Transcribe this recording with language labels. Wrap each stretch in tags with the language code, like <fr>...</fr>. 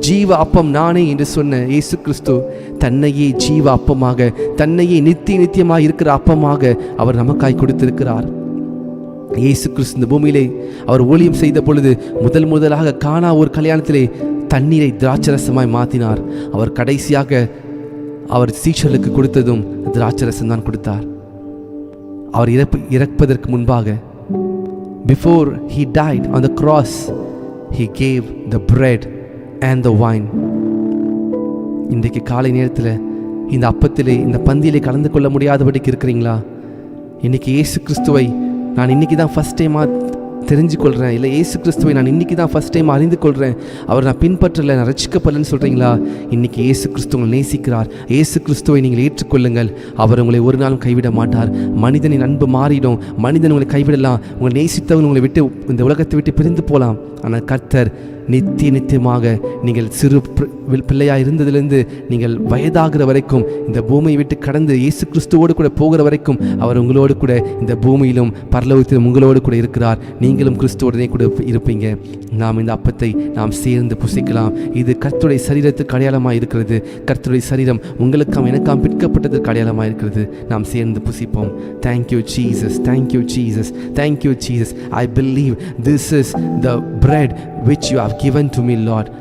<ta>ஜீவ அப்பம் நானே என்று சொன்ன இயேசு கிறிஸ்து தன்னையே ஜீவ அப்பமாக, தன்னையே நித்தியமாக இருக்கிற அப்பமாக அவர் நமக்காய் கொடுத்திருக்கிறார். இயேசு கிறிஸ்து இந்த பூமியிலே அவர் ஊழியம் செய்த பொழுது முதலாக கானா ஒரு கல்யாணத்திலே தண்ணீரை திராட்சரசமாய் மாற்றினார். அவர் கடைசியாக அவர் சீஷர்களுக்கு கொடுத்ததும் திராட்சரசம் தான் கொடுத்தார். அவர் இறப்பதற்கு முன்பாக,</ta> <en>before he died on the cross, he gave the bread and the wine.</en> <ta>இன்றைக்கு காலை நேரத்தில் இந்த அப்பத்திலே இந்த பந்தியிலே கலந்து கொள்ள முடியாதபடிக்கு இருக்கிறீங்களா? இன்னைக்கு இயேசு கிறிஸ்துவை நான் இன்னைக்கு தான் ஃபஸ்ட் டைமாக தெரிஞ்சு கொள்கிறேன், இல்லை இயேசு கிறிஸ்துவை நான் இன்றைக்கி தான் ஃபஸ்ட் டைம் அறிந்து கொள்கிறேன், அவர் நான் பின்பற்றலை, நான் ரட்சிக்கப்படலைன்னு சொல்கிறீங்களா? இன்றைக்கி இயேசு கிறிஸ்து உங்களை நேசிக்கிறார். இயேசு கிறிஸ்துவை நீங்கள் ஏற்றுக்கொள்ளுங்கள். அவர் உங்களை ஒரு நாளும் கைவிட மாட்டார். மனிதனின் அன்பு மாறிடும், மனிதன் உங்களை கைவிடலாம், உங்களை நேசித்தவன் உங்களை விட்டு இந்த உலகத்தை விட்டு பிரிந்து போகலாம். ஆனால் கர்த்தர் நித்தியமாக நீங்கள் சிறு பிள்ளையாக இருந்ததிலிருந்து நீங்கள் வயதாகிற வரைக்கும் இந்த பூமியை விட்டு கடந்து இயேசு கிறிஸ்துவோடு கூட போகிற வரைக்கும் அவர் உங்களோடு கூட இந்த பூமியிலும் பரலோகத்திலும் உங்களோடு கூட இருக்கிறார். நீங்களும் கிறிஸ்துவோடனே கூட இருப்பீங்க. நாம் இந்த அப்பத்தை நாம் சேர்ந்து புசிக்கலாம். இது கர்த்தருடைய சரீரத்துக்கு அடையாளமாக இருக்கிறது. கர்த்தருடைய சரீரம் உங்களுக்காம் எனக்காம் பிற்கப்பட்டதற்கு அடையாளமாக இருக்கிறது. நாம் சேர்ந்து புசிப்போம்.</ta> <en>Thank you Jesus, thank you Jesus, thank you Jesus. I believe this is the bread which you have given to me, Lord.</en>